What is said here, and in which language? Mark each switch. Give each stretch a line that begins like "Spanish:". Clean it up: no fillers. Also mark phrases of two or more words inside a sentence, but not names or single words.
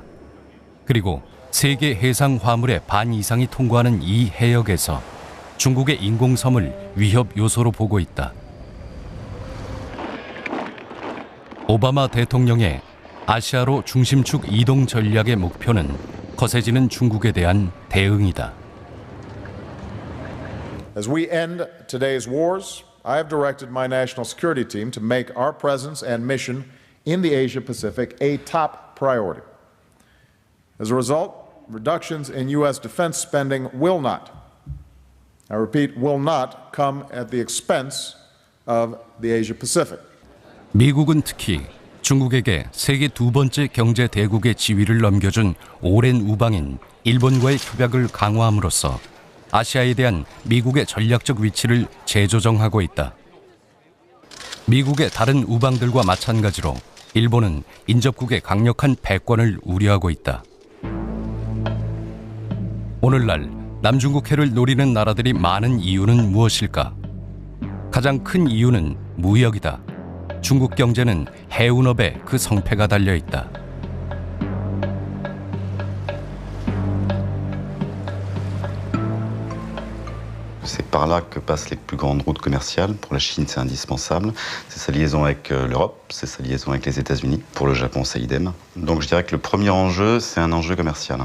Korean: 그리고 세계 해상 화물의 반 이상이 통과하는 이 해역에서 중국의 인공섬을 위협 요소로 보고 있다. 오바마 대통령의 아시아로 중심축 이동 전략의 목표는 거세지는 중국에 대한 대응이다.
English: As we end today's wars, I have directed my national security team to make our presence and mission in the Asia Pacific a top priority. As a result, reductions in U.S. defense spending will not, I repeat, will not come at the expense of the Asia Pacific.
Korean: 미국은 특히 중국에게 세계 두 번째 경제 대국의 지위를 넘겨준 오랜 우방인 일본과의 협약을 강화함으로써 아시아에 대한 미국의 전략적 위치를 재조정하고 있다. 미국의 다른 우방들과 마찬가지로 일본은 인접국의 강력한 패권을 우려하고 있다. 오늘날 남중국해를 노리는 나라들이 많은 이유는 무엇일까? 가장 큰 이유는 무역이다. 중국 경제는 해운업에 그 성패가 달려 있다.
French: C'est par là que passent les plus grandes routes commerciales. Pour la Chine, c'est indispensable. C'est sa liaison avec l'Europe, c'est sa liaison avec les États-Unis. Pour le Japon, c'est idem. Donc je dirais que le premier enjeu, c'est un enjeu commercial.